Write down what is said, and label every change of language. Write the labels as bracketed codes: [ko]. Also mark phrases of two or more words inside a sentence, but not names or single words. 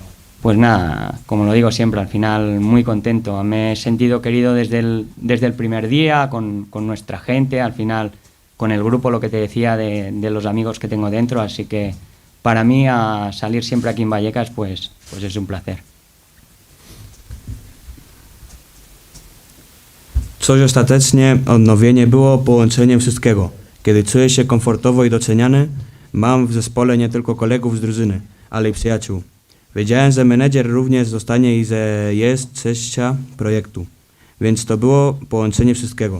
[es] Pues nada, como lo digo siempre, al final muy contento. Me he sentido querido desde el primer día, con nuestra gente, al final con el grupo, lo que te decía de los amigos que tengo dentro. Así que para mí salir siempre aquí en Vallecas pues es un placer. [pl] Coś ostatecznie odnowienie było połączeniem wszystkiego. Kiedy czuję się komfortowo i doceniany, mam w zespole nie tylko kolegów z drużyny, ale i przyjaciół. Wiedziałem, że menedżer również zostanie i że jest częścią projektu, więc to było połączenie wszystkiego.